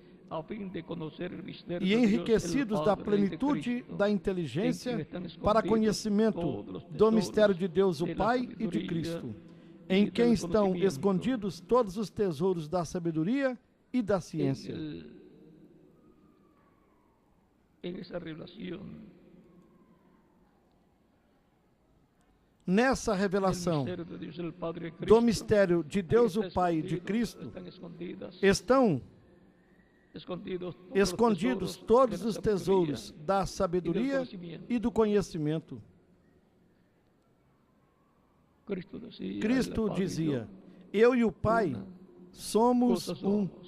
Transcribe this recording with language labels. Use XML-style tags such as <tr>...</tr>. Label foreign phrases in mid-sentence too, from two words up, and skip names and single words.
<pt>e enriquecidos da plenitude da inteligência, para conhecimento do mistério de Deus o Pai e de Cristo, em quem estão escondidos todos os tesouros da sabedoria e da ciência.</pt> <es>en esa revelación,</es> <pt>nessa revelação</pt> <es>del misterio de Dios el Padre Cristo,</es> <pt>do mistério de Deus o Pai e de Cristo, estão escondidos todos os tesouros da sabedoria e do conhecimento. Cristo dizia: eu e o Pai somos um.</pt>